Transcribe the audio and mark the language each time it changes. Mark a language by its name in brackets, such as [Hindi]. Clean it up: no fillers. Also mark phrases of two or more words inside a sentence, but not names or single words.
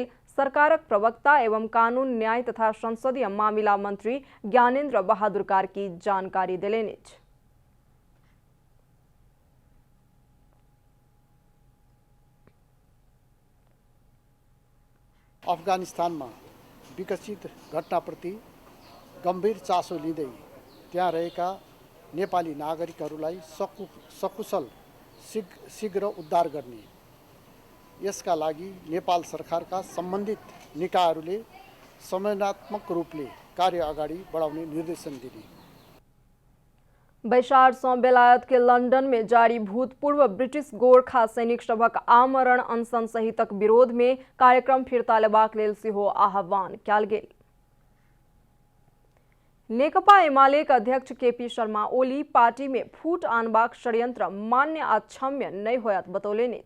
[Maithili] सरकारक प्रवक्ता एवं कानून न्याय तथा संसदीय मामिला मंत्री ज्ञानेन्द्र बहादुर कार्की जानकारी देलनि अछि। [Nepali] अफगानिस्तान में विकसित घटनाप्रति गंभीर चासो लिँदै त्यहाँ रहेका नेपाली नागरिकहरूलाई सकुशल शीघ्र उद्धार गर्ने यसका लागि नेपाल सरकारका सम्बन्धित निकायहरूले समन्वयात्मक रूपले कार्य अगाडि बढाउने निर्देशन दिने। [Maithili] बैसार से बेलायत के लंदन में जारी भूतपूर्व ब्रिटिश गोरखा सैनिक सभक आमरण अनशन सहितक विरोध में कार्यक्रम फिरता लेबाक लेल सेहो आह्वान कयल गेल। नेकपा एमाले के अध्यक्ष केपी शर्मा ओली पार्टी में फूट आनबाक षड्यंत्र मान्य आ क्षम्य नहीं होयत बतौलनि अछि।